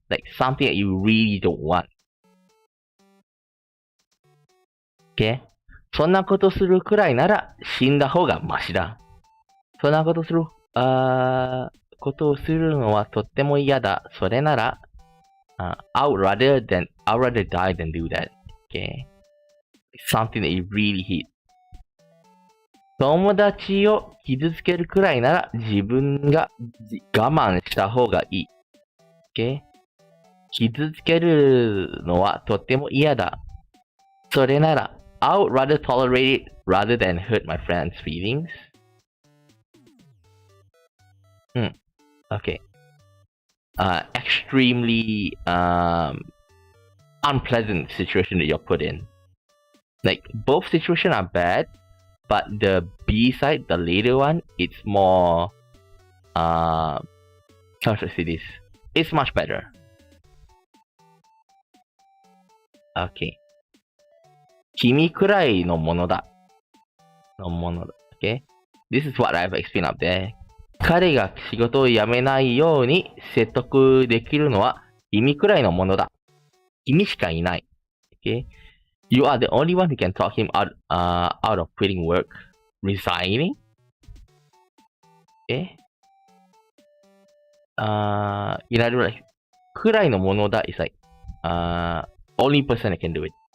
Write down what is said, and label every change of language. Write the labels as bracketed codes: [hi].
[en] Like something that you really don't want. Okay? [ja] そんなことするくらいなら死んだ方がマシだ。そんなことする、ことをするのはとっても嫌だ。 [en] それなら、I would rather die than do that. Okay? Something that you really hate. [ja] 友達を傷つけるくらいなら自分が我慢した方がいい。 [en] Okay? [ja] 傷つけるのはとっても嫌だ。 [en] それなら、I would rather tolerate it rather than hurt my friend's feelings. Okay. Extremely unpleasant situation that you're put in. Like, both situations are bad, but the B side, the later one, it's more, how should I say this? It's much better. Okay. 君くらいのものだ。 Okay? This is what I've explained up there. [ja] 彼が仕事を辞めないように説得できるのは君くらいのものだ。君しかいない。Okay? [en] You are the only one who can talk him out of quitting work, resigning. Okay? In other words, くらいのものだ is like, only person that can do it.